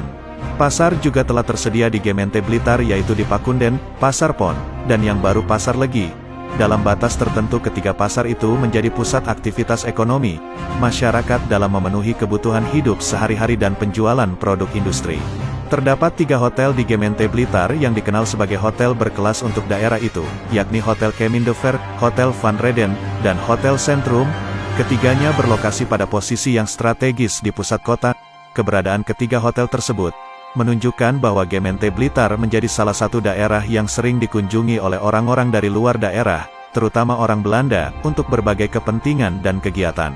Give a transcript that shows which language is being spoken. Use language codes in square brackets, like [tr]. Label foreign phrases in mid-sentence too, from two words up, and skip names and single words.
[id] Pasar juga telah tersedia di Gemeente Blitar, yaitu di Pakunden, Pasar Pon, dan yang baru Pasar Legi. Dalam batas tertentu ketiga pasar itu menjadi pusat aktivitas ekonomi, masyarakat dalam memenuhi kebutuhan hidup sehari-hari dan penjualan produk industri. Terdapat 3 hotel di Gemeente Blitar yang dikenal sebagai hotel berkelas untuk daerah itu, yakni Hotel Kemin de Ver, Hotel Van Reden, dan Hotel Centrum. Ketiganya berlokasi pada posisi yang strategis di pusat kota. Keberadaan ketiga hotel tersebut menunjukkan bahwa Gemeente Blitar menjadi salah satu daerah yang sering dikunjungi oleh orang-orang dari luar daerah, terutama orang Belanda, untuk berbagai kepentingan dan kegiatan.